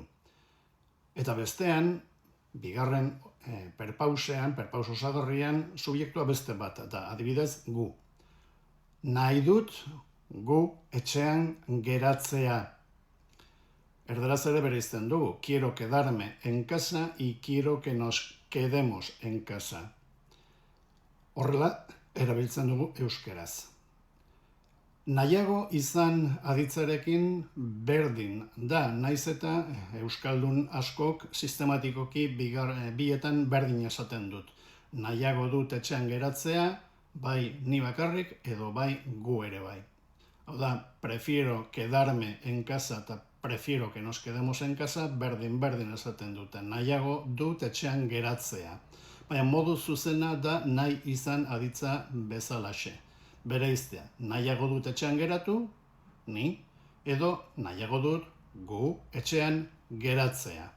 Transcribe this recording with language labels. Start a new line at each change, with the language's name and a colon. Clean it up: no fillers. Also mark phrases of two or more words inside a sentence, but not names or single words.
Basque: Eta bestean, bigarren perpausean, perpaus osagarrian, subjektua beste bat da, adibidez, gu. Nahi dut gu etxean geratzea. Erdaraz ere bereizten dugu,
Spanish: quiero quedarme en casa y quiero que nos quedemos en casa.
Basque: Horrela, erabiltzen dugu euskeraz. Nahiago izan aditzarekin berdin da, naiz eta euskaldun askok sistematikoki bietan berdin esaten dut. Nahiago dut etxean geratzea, bai ni bakarrik edo bai gu ere bai. Hau da,
Spanish: prefiero quedarme en casa
Basque: eta
Spanish: prefiero que nos quedemos en casa
Basque: berdin esaten duten. Nahiago dut etxean geratzea. Baina modu zuzena da nahi izan aditza bezalaxe. Bereiztea, nahiago dut etxean geratu, ni, edo nahiago dut gu etxean geratzea.